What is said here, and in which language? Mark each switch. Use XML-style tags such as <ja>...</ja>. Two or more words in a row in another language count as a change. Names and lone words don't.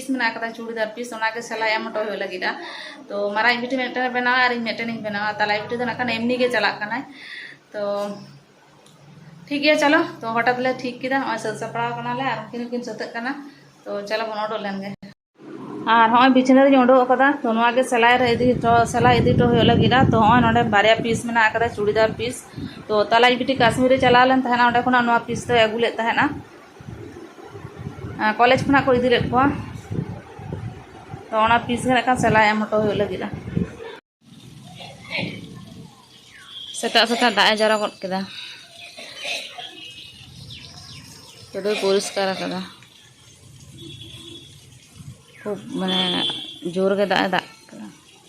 <sat>मेना कदा चूड़ीदार पीस ओना के सेलाई एमटो होय लागिदा तो मारा बिटी मेटन बनावा और मेटन बनावा तलाई बिटी दो ना एमनी गे चला कना तो</sat> <hi>ठीक है चलो</hi> <sat>तो हटात ले ठीक किदा हय स सपड़ा कना ले और किन सतक कना तो चलो बोन ओडो लेन गे और हय बिछना रे ओडो कदा तो नोआ के सेलाई रे इदी तो होय लागिदा तो हय नोडे बारे पीस मेना कदा चूड़ीदार पीस तो तलाई बिटी काश्मीर रे चला लेन तहना ओडे खना नोआ पीस तो अगुले तहना कॉलेज खना को इदी ले को तो ओना पीस गे का सेलाई एम हटो होय लागिदा सेटा सेटा दाए जरा गद केदा तो परिष्कार कदा खूब माने जोर गे दाए दा</sat>